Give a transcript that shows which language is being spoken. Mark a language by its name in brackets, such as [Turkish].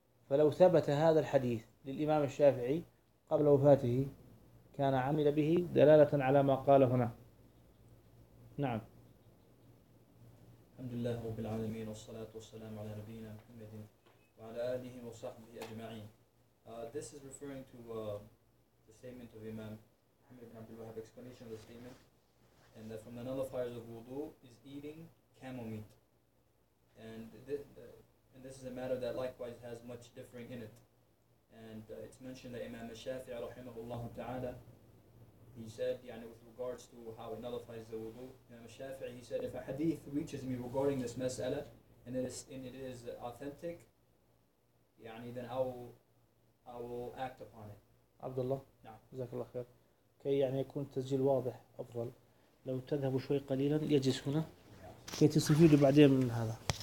[Arabic] فلو ثبت هذا الحديث للإمام الشافعي قبل وفاته كان عمل به، دلالة على ما قال هنا. نعم. الحمد لله رب العالمين، والصلاة والسلام على نبينا محمد وعلى آله وصحبه أجمعين. [English] This is referring to the statement of Imam Muhammad ibn Abdul Wahhab, explanation of the statement, and that from the nullifiers of wudu is eating camel meat. And this is a matter that likewise has much differing in it. And it's mentioned that Imam al-Shafi'i rahimahullah ta'ala, he said, يعني, with regards to how it nullifies the wudu, Imam al-Shafi'i, he said, if a hadith reaches me regarding this mas'ala, and it is authentic, يعني, then I will act upon it. Abdullah. [Arabic] نعم. جزاك الله خير. كي يعني يكون التسجيل واضح أفضل، لو تذهبوا شوي قليلا يجلس هنا كي تستفيدوا بعدين من هذا.